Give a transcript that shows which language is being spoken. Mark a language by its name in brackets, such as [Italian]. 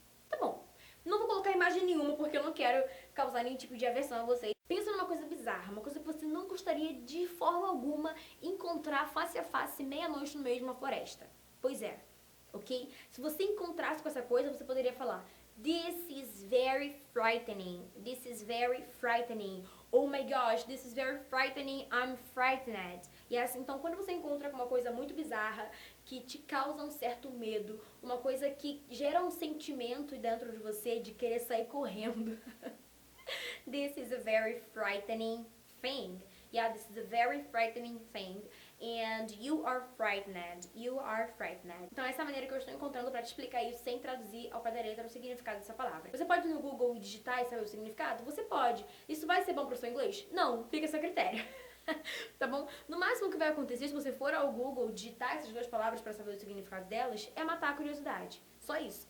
[Portuguese] Tá bom. Não vou colocar imagem nenhuma porque eu não quero causar nenhum tipo de aversão a vocês. Pensa numa coisa bizarra, uma coisa que você não gostaria de forma alguma encontrar face a face meia-noite no meio de uma floresta. Pois é, ok? Se você encontrasse com essa coisa, você poderia falar: [English] This is very frightening. This is very frightening. Oh my gosh, this is very frightening. I'm frightened. Yes? [Portuguese] Então, quando você encontra com uma coisa muito bizarra, que te causa um certo medo, uma coisa que gera um sentimento dentro de você de querer sair correndo. [English] This is a very frightening thing. Yeah, this is a very frightening thing. And you are frightened. You are frightened. [Portuguese] Então essa é a maneira que eu estou encontrando para te explicar isso sem traduzir ao pé da letra o significado dessa palavra. Você pode ir no Google e digitar e saber o significado? Você pode. Isso vai ser bom para o seu inglês? Não, fica a seu critério. Tá bom? No máximo que vai acontecer se você for ao Google digitar essas duas palavras para saber o significado delas é matar a curiosidade. Só isso.